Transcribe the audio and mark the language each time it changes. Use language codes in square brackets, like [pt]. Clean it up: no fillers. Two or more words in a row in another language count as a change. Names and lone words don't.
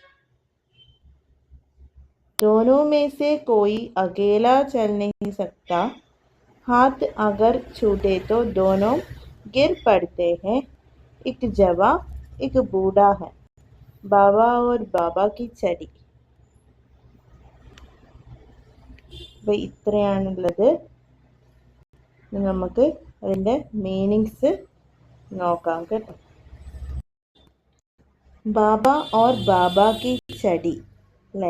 [hi] दोनों में से कोई अकेला चल नहीं सकता. हाथ अगर छूटे तो दोनों गिर पड़ते हैं. एक जवान एक बूढ़ा है बाबा और बाबा की चढ़ी. [ml] അപ്പോൾ ഇത്രയാണുള്ളത്. നമുക്ക് അതിൻ്റെ മീനിങ്സ് നോക്കാം കേട്ടോ. [hi] बाबा और बाबा की चढ़ी [ml] അല്ലേ.